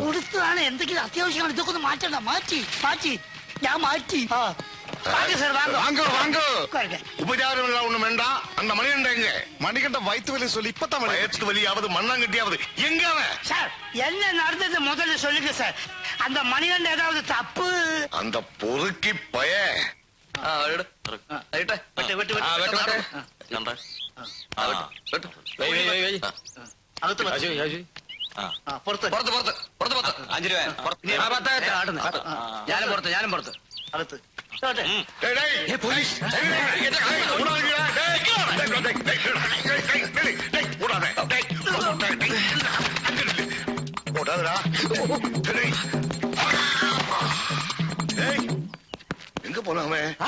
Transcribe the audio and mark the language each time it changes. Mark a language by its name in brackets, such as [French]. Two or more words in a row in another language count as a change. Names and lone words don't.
[Malayalam] കൊടുത്തതാണ്. എന്തെങ്കിലും അത്യാവശ്യമാണ്. ഇതൊക്കെ ഒന്ന് മാറ്റണ്ട. മാറ്റി ഞാൻ മാറ്റി. [Tamil] வாங்க வாங்க உபச்சாரம் ஒண்ணு வேண்டாம். அந்த மணிகண்ட எங்க? மணிகண்ட வயிற்று வலி சொல்லி இப்பதான் வயிற்று வலியாவது மண்ணாங்கட்டியாவது எங்க அவன்? சார் என்ன நடந்தது முதல்ல சொல்லுங்க சார். அந்த மணிகண்ட ஏதாவது தப்பு? அந்த பொறுக்கி பய [Malayalam] ഞാനും പുറത്ത് അകത്ത് [Tamil] எங்க போனாமே?